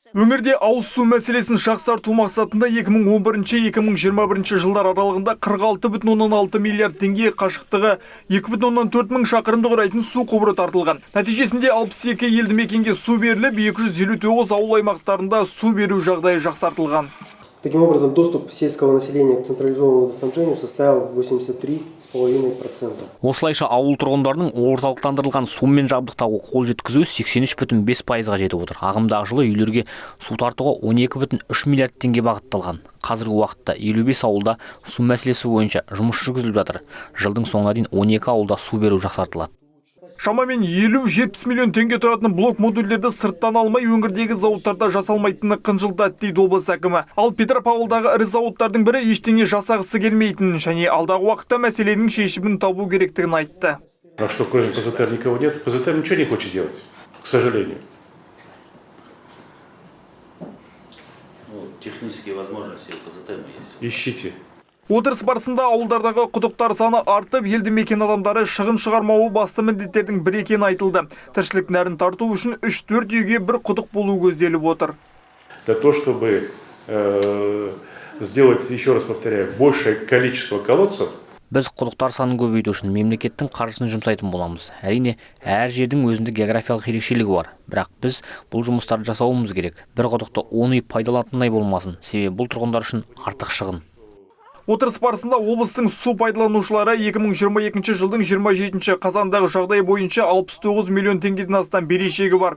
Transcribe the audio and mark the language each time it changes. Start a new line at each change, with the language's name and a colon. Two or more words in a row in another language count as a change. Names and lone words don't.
Kazakh: Өңірде ауыз су мәселесін жақсарту мақсатында 2011-2021 жылдар аралығында 46,6 миллиард теңге қашықтығы 2,4 мың шақырымды құрайтын су құбыры тартылған. Нәтижесінде 62 елді мекенге су беріліп, 259 ауыл аймақтарында су беру жағдайы жақсартылған.
Russian: Таким образом, доступ сельского населения к централизованному водоснабжению составил 83,5%.
Kazakh: Осылайша ауыл тұрғындарының орталықтандырылған сумен жабдықтауға қол жеткізу 83,5%-ға жетіп отыр. Ағымдағы жылы үйлерге су тартуға 12,3 миллиард теңге бағытталған. Қазіргі уақытта 55 ауылда су мәселесі бойынша жұмыс жүргізіліп жатыр. Жылдың соңына дейін 12 ауылда су беру жақсартылады. Шамамен 50-70 миллион теңге тұратын блок модульдерді сырттан алмай өңірдегі зауыттарда жасалмайтыны қынжылтады дейді облыс әкімі. Ал Петропавлдағы ірі зауыттардың бірі ештеңе жасағысы келмейтінін және алдағы уақытта мәселенің шешімін табу керектігін айтты.
Russian: А что, кроме ПЗТ никого нет? ПЗТ ничего не хочет делать, к сожалению. Технические возможности ПЗТ есть. Ищите.
Kazakh: Отырыс барысында ауылдардағы құдықтар саны артып, елді мекен адамдары шығын шығармауы басты міндеттердің бірі екені айтылды. Тіршілік нәрін тарту үшін 3-4 үйге бір құдық болу көзделіп отыр.
Russian: Для того, чтобы сделать, еще раз повторяю, большее количество колодцев,
Kazakh: біз құдықтар санын көбейту үшін мемлекеттің қаржысын жұмсайтын боламыз. Әрине, әр жердің өзінде географиялық ерекшелігі бар. Бірақ біз бұл жұмыстарды жасауымыз керек. Бір құдықты 10 үй пайдаланатындай болмасын. Себебі бұл тұрғындар үшін артық шығын. Отырыс барысында облыстың су пайдаланушылары 2022 жылдың 27 қазандағы жағдай бойынша 69 миллион теңгеден астам берешегі бар.